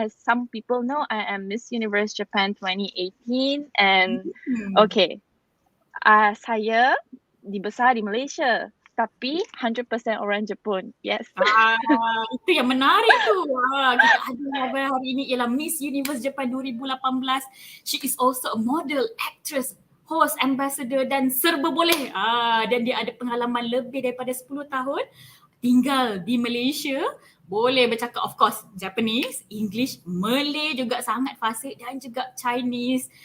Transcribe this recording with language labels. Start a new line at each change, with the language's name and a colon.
English: As some people know, I am Miss Universe Japan 2018 and okay.
Malay: Saya dibesar di Malaysia, tapi 100% orang Jepun.
English: Yes.
Malay: Itu yang menarik tu. Kita ada hari ini ialah Miss Universe Japan 2018.
English: She is also a model, actress, host, ambassador
Malay: dan serba boleh. Dan dia ada pengalaman lebih daripada 10 tahun tinggal di Malaysia. Boleh bercakap
English: of course
Malay: Japanese, English, Malay juga sangat fasih, dan juga Chinese.